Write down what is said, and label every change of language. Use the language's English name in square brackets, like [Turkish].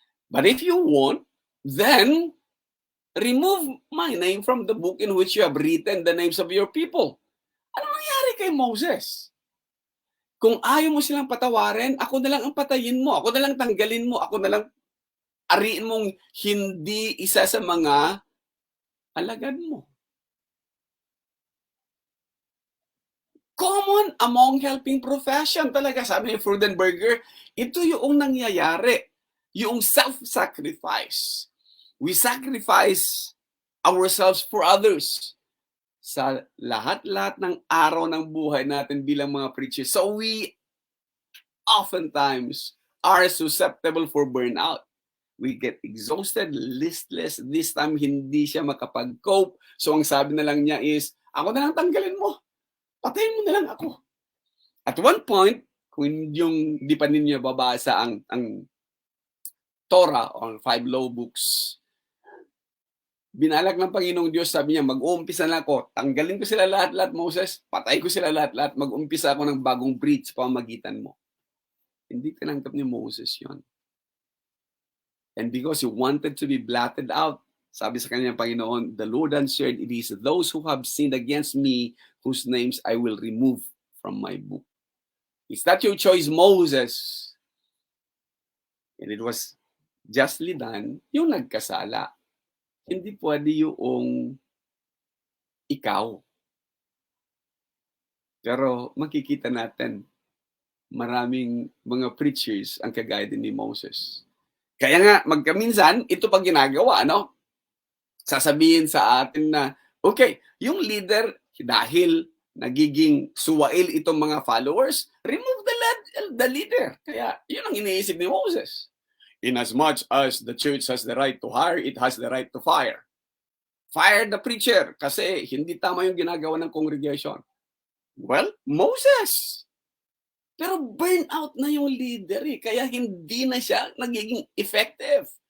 [English] But if you want, then remove my name from the book in which you have written the names of your people. [Filipino] Ano nangyari kay Moses? Kung ayaw mo silang patawarin, ako na lang ang patayin mo. Ako na lang tanggalin mo. Ako na lang ariin mong hindi isa sa mga alagad mo. [English] Common among helping profession [Filipino] talaga. Sabi ni Freudenberger, ito yung nangyayari. Yung self-sacrifice. [English] We sacrifice ourselves for others [Filipino] sa lahat-lahat ng araw ng buhay natin bilang mga preachers. [English] So we oftentimes are susceptible for burnout. We get exhausted, listless. This time, [Filipino] hindi siya makapag-cope. So ang sabi na lang niya is, ako na lang tanggalin mo. Patayin mo na lang ako. At one point, kung yung di pa ninyo babasa ang Torah or 5 law books, binalak ng Panginoong Diyos, sabi niya, mag-uumpisa na ako, tanggalin ko sila lahat-lahat, Moses, patay ko sila lahat-lahat, mag-umpisa ako ng bagong breed sa pamamagitan mo. Hindi tinanggap ni Moses yon. [English] And because he wanted to be blotted out, [Filipino] sabi sa kanya ng Panginoon, [English] the Lord answered, it is those who have sinned against me, whose names I will remove from my book. Is that your choice, Moses? And it was justly done, [Filipino] yung nagkasala. Hindi pwede yung ikaw. Pero makikita natin, maraming mga preachers ang kagaya din ni Moses. Kaya nga, magkaminsan, ito pag ginagawa, no? Sasabihin sa atin na, okay, yung leader, dahil nagiging suwail itong mga followers, [English] remove the leader. [Filipino] Kaya, yun ang iniisip ni Moses. [English] Inasmuch as the church has the right to hire, it has the right to fire. Fire the preacher [Filipino] kasi hindi tama yung ginagawa ng congregation. Well, Moses. Pero burnout na yung leader eh, kaya hindi na siya nagiging effective.